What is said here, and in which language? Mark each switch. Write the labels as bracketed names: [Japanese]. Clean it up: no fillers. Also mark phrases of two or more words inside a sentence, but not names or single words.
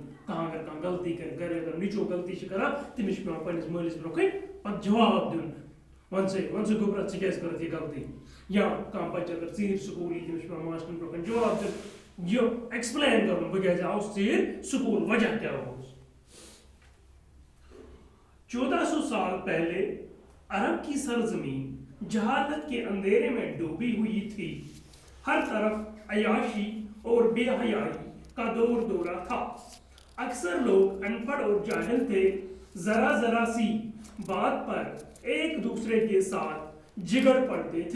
[Kashmiri] کانٛہہ اگر کانٛہہ غلطی کرِ، گرِ اگر نیٚچوٗ غلطی چھِ کران تٔمِس چھُ پیوان پننِس مٲلِس برونٛہہ کَنہِ پتہٕ جواب دیُن، وَن سا گوٚبرا ژٕ کیٛازِ کٔرٕتھ یہِ غلطی۔ یا کانٛہہ بچہٕ اگر ژیٖرۍ سکوٗل یی تٔمِس چھُ پیوان ماسٹرن برونٛہہ کَنہِ جواب دیُن، یہِ ایٚکسپلین کرُن بہٕ کیٛازِ آوُس ژیٖرۍ سکوٗل، وجہ کیٛاہ اوس۔ [Urdu] 1400 سال پہلے عرب کی سرزمین جہالت کے اندھیرے میں ڈوبی ہوئی تھی، ہر طرف عیاشی اور بے حیائی کا دور دورہ تھا۔ اکثر لوگ ان پڑھ اور جاہل تھے، ذرا ذرا سی بات پر ایک دوسرے کے ساتھ جگڑ پڑتے تھے۔